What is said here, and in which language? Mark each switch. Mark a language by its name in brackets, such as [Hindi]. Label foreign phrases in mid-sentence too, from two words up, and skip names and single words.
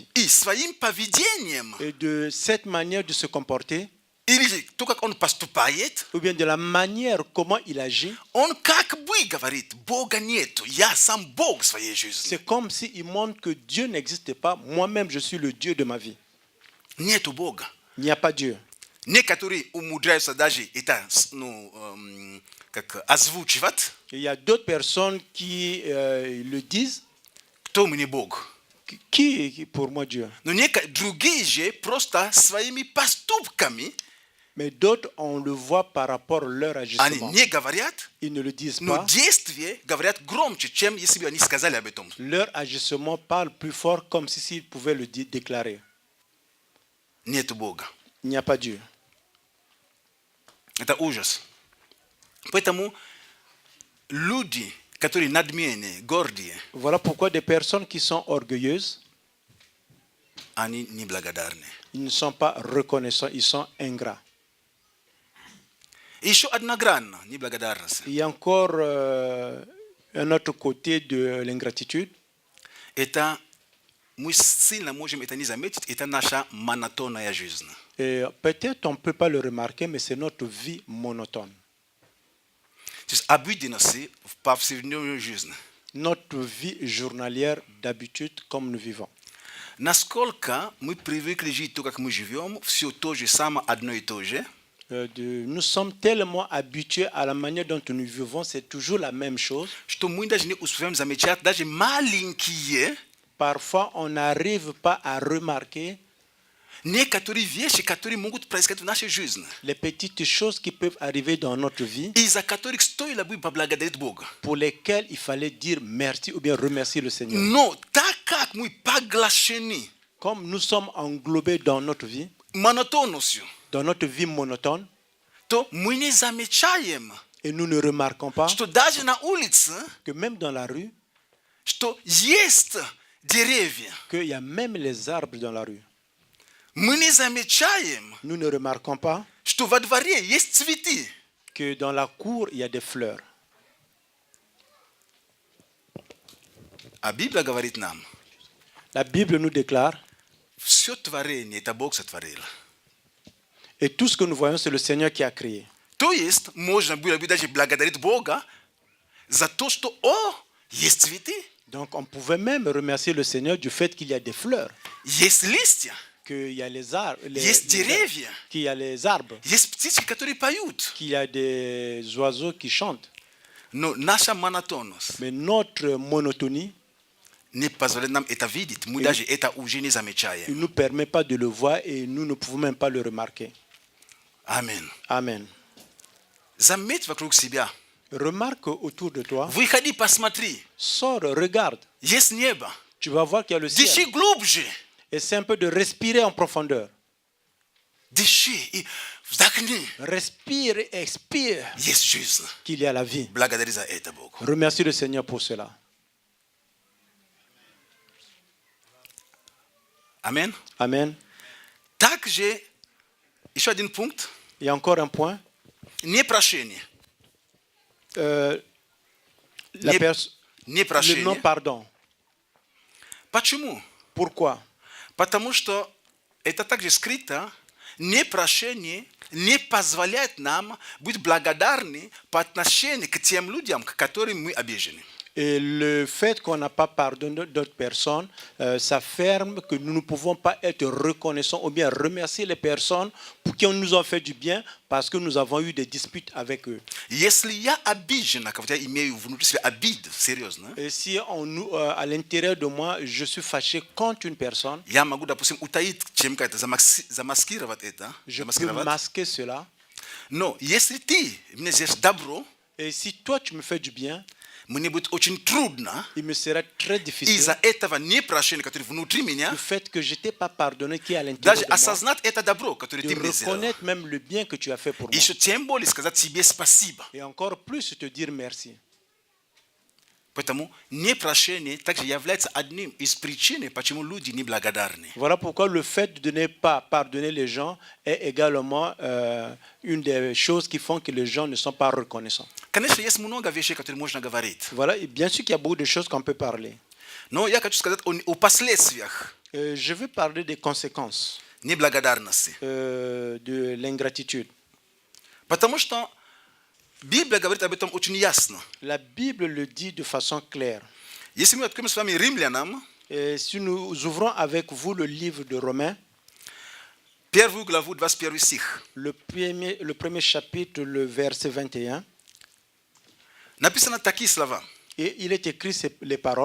[Russian] И своим поведением, [French] Et de cette manière de se comporter, [Russian] или то, как он поступает, [French] ou bien de la manière comment il agit, [Russian] он как бы говорит, Бога нету, я сам Бог своей жизни. [French] c'est comme s'il montre que Dieu n'existe pas, moi-même je suis le Dieu de ma vie. [Russian] Нету Бога. [French] Il n'y a pas Dieu. [Russian] Некоторые умудряются даже это как озвучивать, [French] Il y a d'autres personnes qui le disent, [Russian] кто мне Бог. [French] qui pour moi Dieu. [Russian] Но другие же просто своими поступками, [French] Mais d'autres, on le voit par rapport à leur [Russian] они [French] agissement. [Russian] не говорят, [French] Ils ne le disent [Russian] но [French] pas. [Russian] действия говорят громче, чем если бы они сказали об этом. [French] Leur agissement parle plus fort comme si s'ils pouvaient le déclarer. [Russian] Нету Бога. [French] Il n'y a pas Dieu. [Russian] Это ужас. Поэтому люди, которые надменные, гордые, [French] Voilà pourquoi des personnes qui sont orgueilleuses, [Russian] они неблагодарны. [French] ils ne sont pas reconnaissants, ils sont ingrats. [Russian] И еще одна грань неблагодарности. [French] Il y a encore un autre côté de l'ingratitude. [Russian] Это мы сильно можем это не заметить, это наша монотонная жизнь. [French] Et peut-être on ne peut pas le remarquer, mais c'est notre vie monotone. [Russian] То есть обыденности в повседневной жизни. [French] notre vie journalière d'habitude comme nous vivons. [Russian] Naskолько мы привыкли жить то, как мы живем, все то же самое, одно и то же. [French] Nous sommes tellement habitués à la manière dont nous vivons, c'est toujours la même chose. [Russian] Что мы даже не успеваем замечать даже маленькие, [French] Parfois, on n'arrive pas à remarquer [Russian] некоторые вещи, которые могут происходить в нашей жизни, [French] les petites choses qui peuvent arriver dans notre vie, [Russian] из-за которых стоило бы поблагодарить Бога. [French] pour lesquelles il fallait dire merci ou bien remercier le Seigneur. [Russian] Но так как мы поглощены [French] Comme nous sommes englobés dans notre vie [Russian] монотонностью, [French] monotone, [Russian] то мы не замечаем, [French] et nous ne remarquons pas [Russian] что даже на улице, [French] que même dans la rue, [Russian] что есть деревья. [French] qu'il y a même les arbres dans la rue. [Russian] Мы не замечаем, [French] Nous ne remarquons pas [Russian] что во дворе есть цветы. [French] que dans la cour, il y a des fleurs. [Russian] А Библия говорит нам, [French] La Bible nous déclare, [Russian] все творение это Бог сотворил. [French] et tout ce que nous voyons, c'est le Seigneur qui a créé. [Russian] То есть можно было бы даже благодарить Бога за то, что есть цветы, [French] Donc on pouvait même remercier le Seigneur du fait qu'il y a des fleurs, [Russian] есть листья, [French] qu'il y a les arbres, [Russian] есть деревья, [French] qu'il y a les arbres, [Russian] есть птички, которые поют. [French] qu'il y a des oiseaux qui chantent. [Russian] Но наша монотонность [French] Mais notre monotonie [Russian] не позволяет нам это видеть. Мы даже это уже не [French] ne [Russian] замечаем. [French] nous permet pas de le voir et nous ne pouvons même pas le remarquer. [Russian] Аминь. [French] Amen. [Russian] Заметь вокруг себя. [French] Remarque autour de toi, [Russian] Выходи, посмотри. [French] sors, regarde, [Russian] Есть небо. [French] tu vas voir qu'il y a le ciel. [Russian] Дыши глубже. [French] Et c'est un peu de respirer en profondeur. [Russian] Дыши и вдохни. [French] Respire et expire [Russian] Есть жизнь. [French] qu'il y a la vie. [Russian] Благодари за это Богу. [French] Remercie le Seigneur pour cela. [Russian] Аминь. [French] Amen. [Russian] Также еще один пункт. [French] Il y a encore un point. [Russian] Непрошение. [French] La [Russian] Не- [French] pers- le [Russian] Непрошение. [French] non-pardon. [Russian] Почему? [French] Pourquoi? [Russian] Потому что это также скрыто. Непрошение не позволяет нам быть благодарны по отношению к тем людям, к которым мы обижены. [French] Et le fait qu'on n'a pas pardonné d'autres personnes, ça ferme que nous ne pouvons pas être reconnaissants ou bien remercier les personnes pour qui on nous a fait du bien parce que nous avons eu des disputes avec eux. [Russian] Если я обижен на кого-то, я имею внутри себя обиду, серьезно, [French] Et si à l'intérieur de moi, je suis fâché contre une personne, [Russian] я могу, допустим, утаить чем-то это, замаскировать это, [French] je peux [Russian] замаскировать. [French] masquer cela. [Russian] Но если ты мне сделаешь добро, [French] Et si toi, tu me fais du bien, [Russian] мне будет очень трудно [French] il me sera très difficile [Russian] из-за этого непрощения, которое внутри меня, [French] du fait que je ne t'ai pas pardonné qui est à l'intérieur [Russian] даже [French] de moi, [Russian] осознать это добро, которое [French] de [Russian] ты мне сделал. [French] reconnaître même le bien que tu as fait pour [Russian] И [French] moi. [Russian] еще тем более сказать себе спасибо. [French] Et encore plus te dire merci. [Russian] Поэтому непрощение также является одним из причин, почему люди неблагодарны. [French] Voilà pourquoi le fait de ne pas pardonner les gens est également une des choses qui font que les gens ne sont pas reconnaissants. [Russian] Конечно, есть много вещей, которые можно говорить. [French] Voilà, et bien sûr qu'il y a beaucoup de choses qu'on peut parler. [Russian] Но я хочу сказать о последствиях [French] Je vais parler des conséquences [Russian] неблагодарности. [French] de l'ingratitude. [Russian] Потому что Библия говорит об этом очень ясно. [French] La Bible le dit de façon claire. [Russian] Если мы откроем с вами Римлянам, [French] Et si nous ouvrons avec vous le livre de Romains, [Russian] первую главу, 21 стих, [French] le premier chapitre, le verset 21, [Russian] написано такие слова. [French] et il est écrit les paroles,